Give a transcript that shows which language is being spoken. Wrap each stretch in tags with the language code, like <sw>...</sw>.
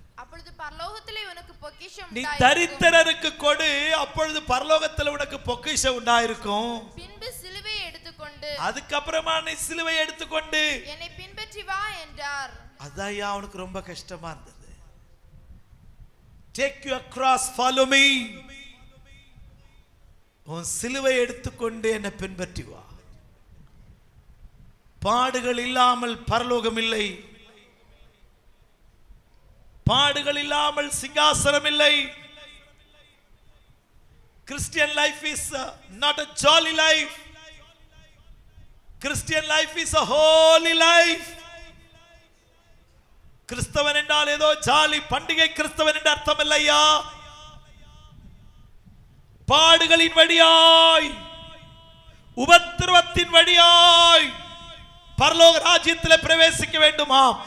<ta>அப்பொழுது பரலோகத்திலே உனக்கு பொக்கிஷம் நீ தரித்திரருக்கு கொடு, அப்பொழுது பரலோகத்தில் உனக்கு பொக்கிஷம் உண்டாயிருக்கும். பின்பு சிலுவையை எடுத்துக்கொண்டு, அதுக்கப்புறமா நீ சிலுவையை எடுத்துக்கொண்டு என்னை பின்பற்றி வா என்றார். அதான் அவனுக்கு ரொம்ப கஷ்டமா இருந்தது.</ta> <en>Take your cross, follow me.</en> <ta>உன் சிலுவை எடுத்துக்கொண்டு என்னை பின்பற்றி வா. பாடுகள் இல்லாமல் பரலோகம் இல்லை, பாடுகள் இல்லாமல் சிங்காசனம் இல்லை.</ta> <en>Christian life is not a jolly life. Christian life is a holy life.</en> <ta>கிறிஸ்தவன் என்றால் ஏதோ ஜாலி பண்டிகை கிறிஸ்தவன் என்ற அர்த்தம் இல்லையா. பாடுகளின் வழியாய், உபத்திரவத்தின் வழியாய் பரலோக ராஜ்யத்தில் பிரவேசிக்க வேண்டுமா?</ta>